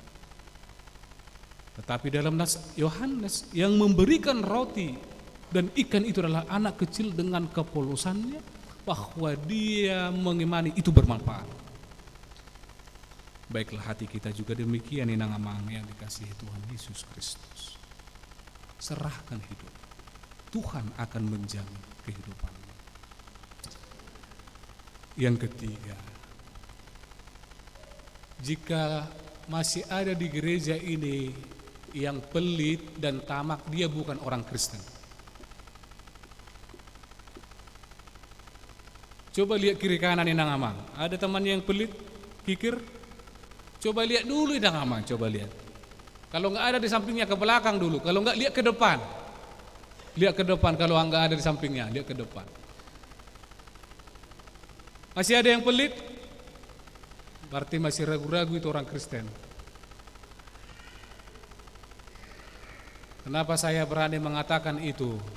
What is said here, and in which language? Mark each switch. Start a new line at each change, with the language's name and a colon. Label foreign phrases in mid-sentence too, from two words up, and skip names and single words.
Indonesian: Tetapi dalam nas Yohanes, yang memberikan roti dan ikan itu adalah anak kecil dengan kepolosannya, bahwa dia mengimani itu bermanfaat. Baiklah, hati kita juga demikian,
Batak Toba: inang amang
Indonesian: yang dikasihi Tuhan Yesus Kristus. Serahkan hidup, Tuhan akan menjamin kehidupanmu. Yang ketiga, jika masih ada di gereja ini yang pelit dan tamak, dia bukan orang Kristen. Coba lihat kiri kanan
Batak Toba: inang amang.
Indonesian: Ada teman yang pelit, kikir? Coba lihat dulu
Batak Toba: inang amang,
Indonesian: coba lihat. Kalau enggak ada di sampingnya, ke belakang dulu. Kalau enggak, lihat ke depan. Lihat ke depan, kalau enggak ada di sampingnya, lihat ke depan. Masih ada yang pelit? Berarti masih ragu-ragu itu orang Kristen. Kenapa saya berani mengatakan itu?